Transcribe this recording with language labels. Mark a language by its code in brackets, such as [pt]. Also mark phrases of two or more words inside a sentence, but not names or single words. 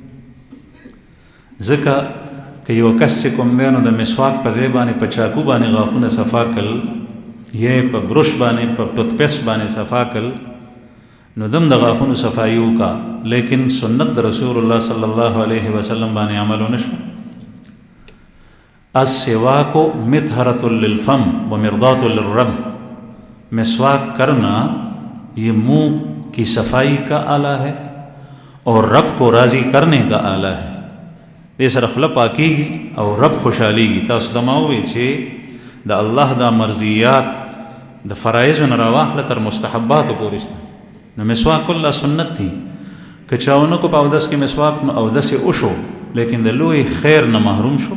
[ps] ځکه که یو کس چې کوم دی نو د مسواک په ځای باندې په چاکو باندې غاښونه صفا کړل یا په برش باندې په ټوت پیسټ باندې صفا کړل نو دم د غاښونو صفایي وکړه، لیکن سنت د رسول الله [ar] صلی الله علیه وسلم [ps] باندې عمل ونه شو. [ar] السواک مطهرۃ للفم ومرضاۃ للرب. [ur] مسواک کرنا یہ منہ کی صفائی کا آلہ ہے اور رب کو راضی کرنے کا آلہ ہے. [ps] دې سره خوله پاکیږي او رب خوشحالیږي. تاسو ته ما وویل چې د الله دا مرضیات د فرایضو نه راواخله تر مستحباتو پورې شته. نو مسواک [ar] الله سنت [ps] دی، که چا ونه کو په اودس کې مسواک نو اودس یې وشو، لیکن د لوی خیر نه محروم شو.